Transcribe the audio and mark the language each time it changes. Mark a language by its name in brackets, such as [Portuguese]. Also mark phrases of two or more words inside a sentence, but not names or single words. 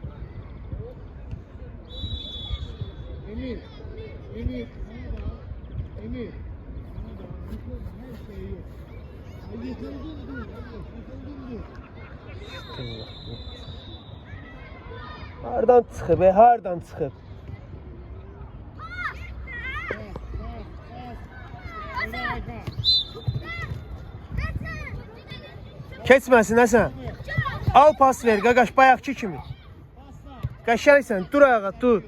[Turkish] Emir. Emir. Emir. Her şey yok. Yıkıldın dur. Yıkıldın dur. [Azerbaijani] Hardan çıxıb, hardan çıxıb? Keçməsin Həsən. Al pas ver, qaqaş, bayaqki kimi. Qəşəngsən, dur ayağa, dur.